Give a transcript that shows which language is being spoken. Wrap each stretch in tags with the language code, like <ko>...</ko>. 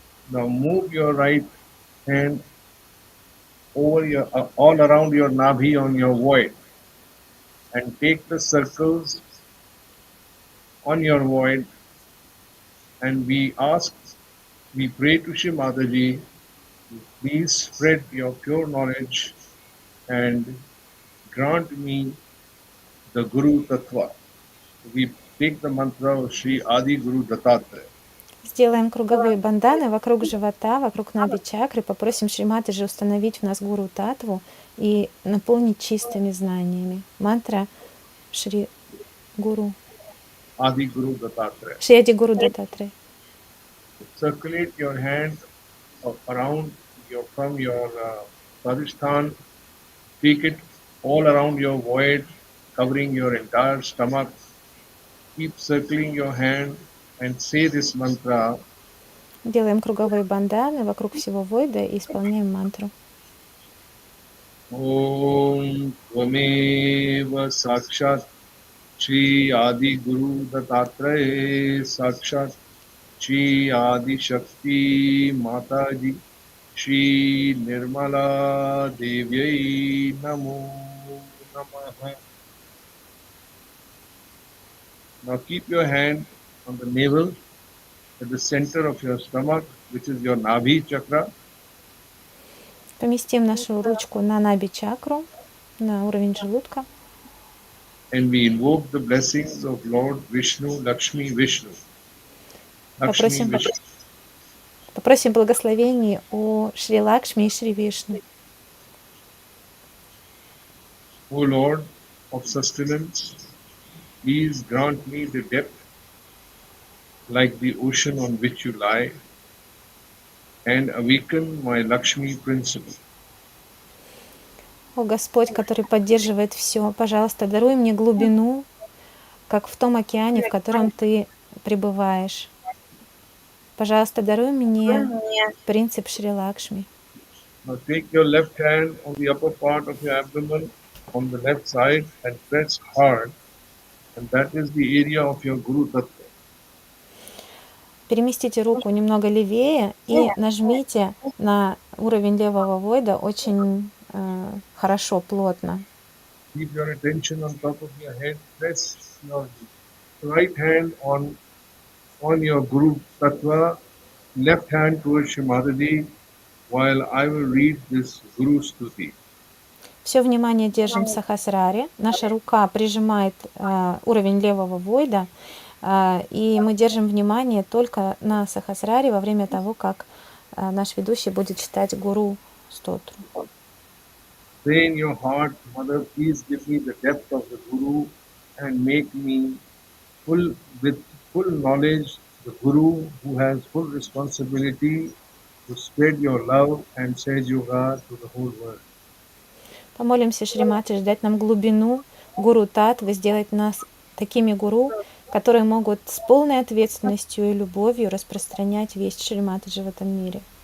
<en>Now move your right hand over your all around your nabhi on your void and take the circles on your void, and we pray to Shri Mataji, please spread your pure knowledge and grant me the Guru Tattva. We take the mantra of Shri Adi Guru Dattatreya.</en> <ru>Сделаем круговые банданы вокруг живота, вокруг наби чакры. Попросим Шриматаджи установить в нас гуру татву и наполнить чистыми знаниями. Мантра Шри Гуру.</ru> <sa>Adi Guru Dattatreya.</sa> <ru>Шри Ади Гуру Даттатрея.</ru> <en>Circulate your hand around from your Swadhisthana. Take it all around your void, covering your entire stomach. Keep circling your hand and say this mantra.</en> <ru>Делаем круговые банданы вокруг всего войда и исполняем мантру.</ru> <sa>Om Tvameva Sakshat Shri Adi Guru Dattatreya Sakshat Shri Adi Shakti Mataji Shri Nirmala Devyai Namo Namaha.</sa> <en>Now keep your hand on the navel at the center of your stomach, which is your Nabhi chakra.</en> <ru>Поместим нашу ручку на наби чакру, на уровень желудка.</ru> <en>And we invoke the blessings of Lord Vishnu, Lakshmi Vishnu. Lakshmi Vishnu.</en> <ru>Попросим благословений у Шри Лакшми и Шри Вишну.</ru> <en>O Lord of sustenance, please grant me the depth like the ocean on which you lie, and awaken my Lakshmi principle.</en> <ru>О Господь, который поддерживает все, пожалуйста, даруй мне глубину, как в том океане, в котором Ты пребываешь. Пожалуйста, даруй мне принцип Шри Лакшми.</ru> <en>Now take your left hand on the upper part of your abdomen on the left side and press hard, and that is the area of your Guru Tattva.</en> <ru>Переместите руку немного левее и нажмите на уровень левого войда очень хорошо, плотно.</ru> <en>Keep your attention on top of your head. Press your right hand on your Guru Tattva, left hand towards Shrimadaji, while I will read this Guru Stuti.</en> <ru>Все внимание держим в сахасраре. Наша рука прижимает уровень левого войда, и мы держим внимание только на сахасраре во время того, как наш ведущий будет читать гуру стотру.</ru> <en>Say in your heart, Mother, please give me the depth of the Guru and make me with full knowledge, the Guru who has full responsibility to spread your love and Sage Yoga to the whole world.</en> <ru>Помолимся Шримати дать нам глубину гуру Татвы, сделать нас такими гуру, которые могут с полной ответственностью и любовью распространять весть Шриматаджи в этом мире.</ru>